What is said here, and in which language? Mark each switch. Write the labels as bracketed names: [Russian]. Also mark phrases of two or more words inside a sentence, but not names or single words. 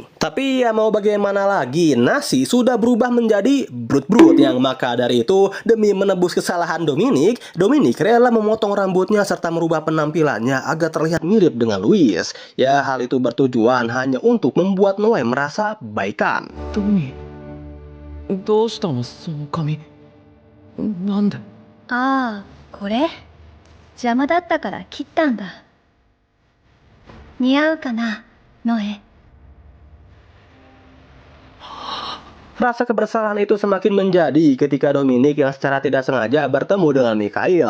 [Indonesian] Tapi ya mau bagaimana lagi, nasi sudah berubah menjadi brut-brut. Yang maka dari itu, demi menebus kesalahan Dominic rela memotong rambutnya serta merubah penampilannya agar terlihat mirip dengan Louis. Ya, hal itu bertujuan hanya untuk membuat Noe merasa baikan. [Japanese] トミー、どうしたのその髪。なんで。ああ、これ邪魔だったから切ったんだ。似合うかな、ノエ。 [Indonesian] Rasa kebersalahan itu semakin menjadi ketika Dominic yang secara tidak sengaja bertemu dengan Mikhail.